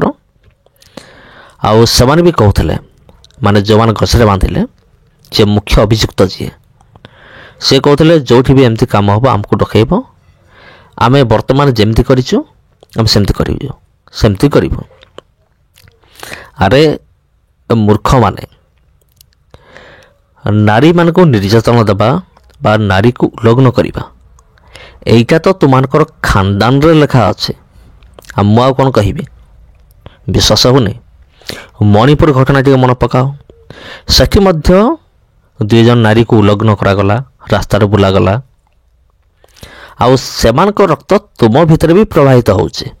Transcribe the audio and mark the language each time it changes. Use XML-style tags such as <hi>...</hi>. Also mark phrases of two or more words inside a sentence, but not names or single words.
<or>ଆଉ ସେମାନେ ବି କହୁଥିଲେ, ମାନେ ଯେଉଁମାନେ ଗଛରେ ବାନ୍ଧିଲେ, ଯେ ମୁଖ୍ୟ ଅଭିଯୁକ୍ତ ଯିଏ, ସେ କହୁଥିଲେ ଯେଉଁଠି ବି ଏମିତି କାମ ହେବ ଆମକୁ ଡକାଇବ, ଆମେ ବର୍ତ୍ତମାନ ଯେମିତି କରିଛୁ ଆମେ ସେମିତି କରିବୁ। ଆରେ ମୂର୍ଖମାନେ, ନାରୀମାନଙ୍କୁ ନିର୍ଯାତନା ଦେବା ବା ନାରୀକୁ ଉଲ୍ଲଂଘନ କରିବା,</or> <bn>এইটা তো তোমার খানদানরে লেখা আছে।</bn> <or>ମୁଁ ଆଉ କ'ଣ କହିବି, ବିଶ୍ୱାସ ହେଉନି। ମଣିପୁର ଘଟଣା ଟିକେ ମନେ ପକାଅ, ସେଠି ମଧ୍ୟ 2 ଜଣ ନାରୀକୁ ଉଲ୍ଲଂଘନ କରାଗଲା, ରାସ୍ତାରେ ବୁଲାଗଲା। ଆଉ ସେମାନଙ୍କ ରକ୍ତ ତୁମ ଭିତରେ ବି ପ୍ରବାହିତ ହେଉଛି।</or>